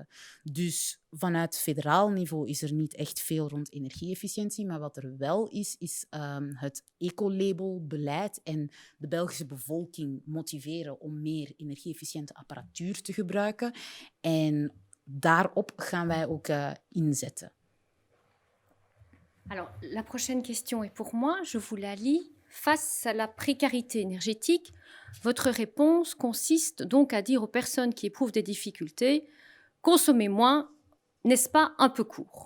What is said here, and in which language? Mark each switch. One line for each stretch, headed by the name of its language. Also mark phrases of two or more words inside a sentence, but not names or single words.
Dutch: Dus vanuit federaal niveau is er niet echt veel rond energie-efficiëntie, maar wat er wel is het ecolabel-beleid en de Belgische bevolking motiveren om meer energie-efficiënte apparatuur te gebruiken. En daarop gaan wij ook inzetten.
French: Alors, la prochaine question est pour moi, je vous la lis. Face à la précarité énergétique, votre réponse consiste donc à dire aux personnes qui éprouvent des difficultés « Consommez moins, n'est-ce pas un peu court ?»